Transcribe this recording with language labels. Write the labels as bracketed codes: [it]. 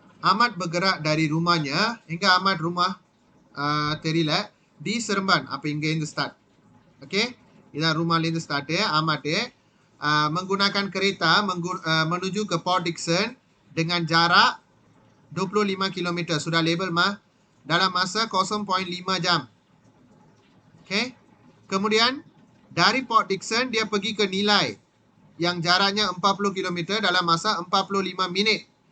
[ms] Ahmad bergerak dari rumahnya. Hingga Ahmad rumah [ta] தெரியல, [ms] di Seremban. [ta] அப்போ இங்கே இருந்து ஸ்டார்ட். ஓகே, இதான் rumahலேருந்து start. [ms] Ahmad menggunakan kereta menuju ke Port Dickson dengan jarak 25 km. Sudah label mah, dalam masa 0.5 jam. Okay. Kemudian dari Port Dickson dia pergi ke Nilai yang jaraknya 40 km dalam masa 45 minit.